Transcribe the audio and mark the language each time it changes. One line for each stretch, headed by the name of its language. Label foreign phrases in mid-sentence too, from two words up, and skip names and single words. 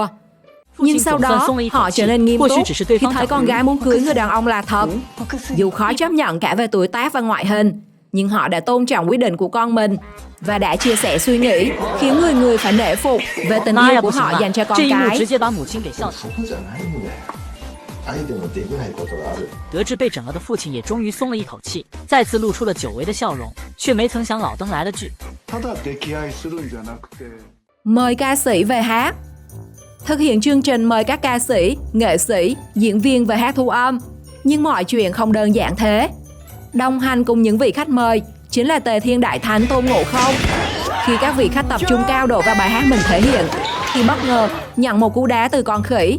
Vietnamese: Nhưng sau đó, họ trở nên nghiêm túc khi thấy con gái muốn cưới người đàn ông là thật. Dù khó chấp nhận cả về tuổi tác và ngoại hình, nhưng họ đã tôn trọng quyết định của con mình và đã chia sẻ suy nghĩ, khiến người người phải nể phục về tình yêu của họ dành cho con cái.
Chinese: 得知被整了的父亲也终于松了一口气，再次露出了久违的笑容，却没曾想老登来了句：
Vietnamese: Mời ca sĩ về hát. Thực hiện chương trình mời các ca sĩ, nghệ sĩ, diễn viên về hát thu âm. Nhưng mọi chuyện không đơn giản thế. Đồng hành cùng những vị khách mời chính là Tề Thiên Đại Thánh Tôn Ngộ Không. Khi các vị khách tập trung cao độ vào bài hát mình thể hiện, thì bất ngờ nhận một cú đá từ con khỉ.